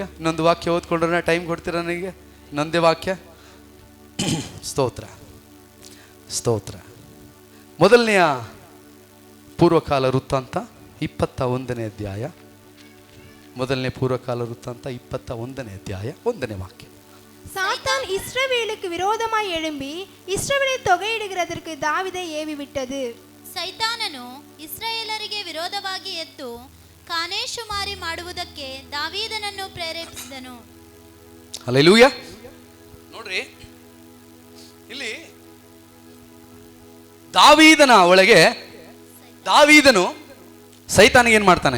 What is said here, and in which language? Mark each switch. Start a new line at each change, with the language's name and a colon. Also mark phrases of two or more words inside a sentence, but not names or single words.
Kannada: ಇನ್ನೊಂದು ವಾಕ್ಯ ಓದ್ಕೊಂಡ್ರೆ ಟೈಮ್ ಕೊಡ್ತೀರಾ ನನಗೆ? ಇನ್ನೊಂದೇ ವಾಕ್ಯ. ಸ್ತೋತ್ರ, ಸ್ತೋತ್ರ. ಮೊದಲನೆಯ ಪೂರ್ವಕಾಲ ವೃತ್ತಾಂತ 21ನೇ ಅಧ್ಯಾಯ. ಮೊದಲನೇ ಪೂರ್ವಕಾಲ ವೃತ್ತಾಂತ 21ನೇ ಅಧ್ಯಾಯ 1ನೇ ವಾಕ್ಯ.
Tamil: சாத்தான் இஸ்ரவேலுக்கு விரோதமாய் எழும்பி இஸ்ரவேலை தொகையிடுகிறதற்கு தாவீதை ஏவி விட்டது.
Kannada: ಸೈತಾನನು ಇಸ್ರಾಯೇಲರಿಗೆ ವಿರೋಧವಾಗಿ ಎದ್ದು ಕಾನೇಶುಮಾರಿ ಮಾಡುವುದಕ್ಕೆ ದಾವೀದನನ್ನು ಪ್ರೇರೇಪಿಸಿದನು. ಹಲ್ಲೆಲೂಯಾ. ನೋಡ್ರಿ, ಇಲ್ಲಿ ದಾವೀದನ ಒಳಗೆ ದಾವೀದನು ಸೈತಾನಿಗೆ ಏನ್ ಮಾಡ್ತಾನೆ?